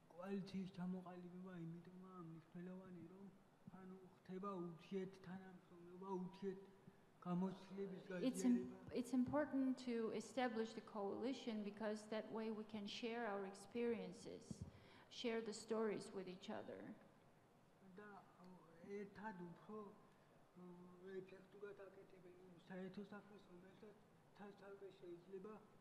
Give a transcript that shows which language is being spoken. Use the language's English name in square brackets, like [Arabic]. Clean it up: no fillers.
[Georgian] კვალიციის ჩამოყალიბება იმიტომაა მნიშვნელოვანი, რომ ანუ ხდება ურთიერთთანამშრომლობა, ურთიერთგამოცდილების გაზიარება. [English] It's important to establish the coalition because that way we can share our experiences, share the stories with each other. [Georgian] და ერთად უფრო ეფექტურად აკეთებენ იმ საერთო საქმეს, რომელსაც თავზე შეიძლება